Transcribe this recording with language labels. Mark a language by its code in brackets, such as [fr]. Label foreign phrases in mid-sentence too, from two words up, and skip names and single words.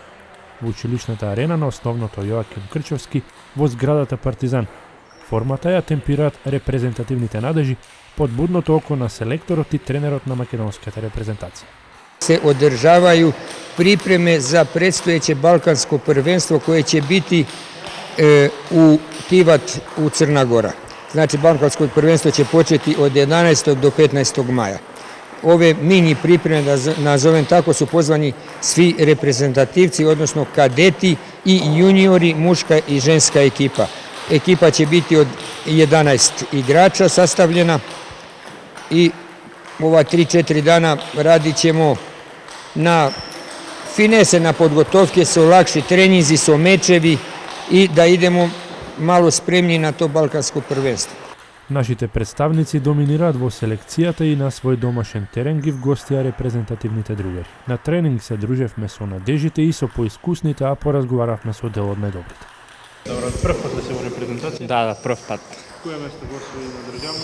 [mk] Во училишната арена на основното Јоаким Крчовски во зградата Партизан. Формата ја темпираат репрезентативните надежи под будното око на селекторот и тренерот на македонската репрезентација. [sr] Се одржавају припреме за предстоеće Балканско првенство koje će biti u Tivat u Crna Gora. Znači, Balkansko prvenstvo će početi od 11. do 15. maja. Ove mini pripreme, da nazovem tako, su pozvani svi reprezentativci, odnosno kadeti i juniori, muška i ženska ekipa. Ekipa će biti od 11 igrača sastavljena i ova 3-4 dana radit ćemo na finese, na podgotovke, su lakši treninzi, su mečevi i da idemo malo spremni na to Balkansko prvenstvo. [mk] Нашите представници доминираат во селекцијата и на свој домашен терен ги вгостија репрезентативните другари. На тренинг се дружевме со надежите и со поискусните, а поразговаравме со дел од најдобрите. Добро, прв пат да се во репрезентација? Да, прв пат. Кое место гостува на државно?